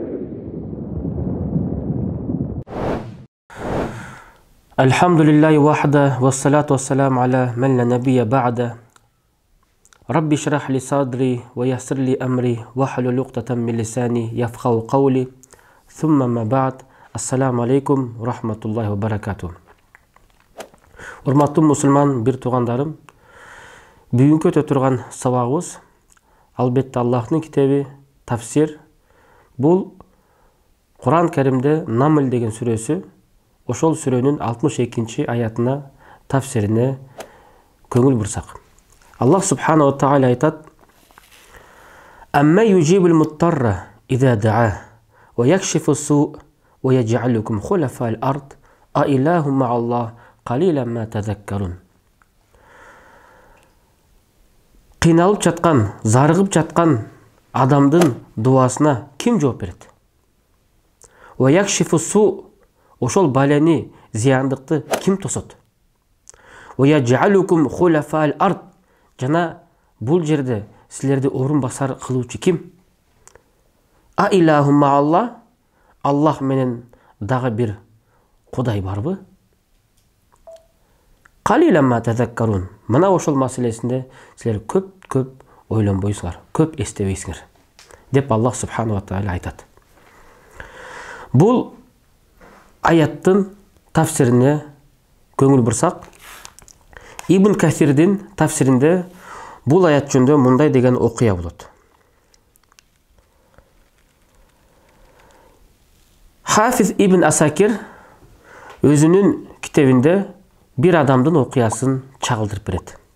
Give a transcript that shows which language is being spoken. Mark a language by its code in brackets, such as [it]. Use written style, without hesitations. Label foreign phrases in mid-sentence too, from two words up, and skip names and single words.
[ar] الحمد لله وحده والصلاة والسلام على من لا نبي بعده رب اشرح لي صدري ويسر لي أمري واحلل عقدة من لساني يفقهوا قولي ثم ما بعد السلام عليكم ورحمة الله وبركاته. [ky] Урматтуу мусулман бир туугандарым, бүгүнкү өтө турган сабагыбыз албетте Аллахтын китеби тафсир. Бул Кур'ан Каримде Намл деген сүрөсү, ошол сүрөнүн 62 аятына тафсирине көңүл бурсак. [ar] الله سبحانه وتعالى [ky] айтат: [ar] «أمن يجيب المضطر إذا دعا ويكشف السوء ويجعلكم خلفاء الأرض أإله مع الله قليلا ما تذكرون». [ky] Кыйналып жаткан, зарыгып жаткан адамдын дуасына ким жооп берет? [ar] ويكشف السوء, [ky] ошол балени, зияндыкты ким тосот? [ar] ويجعلكم خلفاء الأرض, [ky] жана бул жерде силерди орун басар кылуучу ким? [ar] أإله مع الله, [ky] Аллах менен дагы бир Кудай барбы? [ar] قليلا ما تذكرون. [ky] Мына ошол маселесинде силер көп ойлонбойсуңар, көп эстебейсиңер деп [ar] الله سبحانه وتعالى [ky] айтат. Бул аяттын тафсирине көңүл бурсак, Ибн Касирдин тафсиринде бул аят жөнүндө мындай деген окуя болот. Хафиз Ибн Асакир өзүнүн китебинде бир адамдын окуясын чагылдырып берет.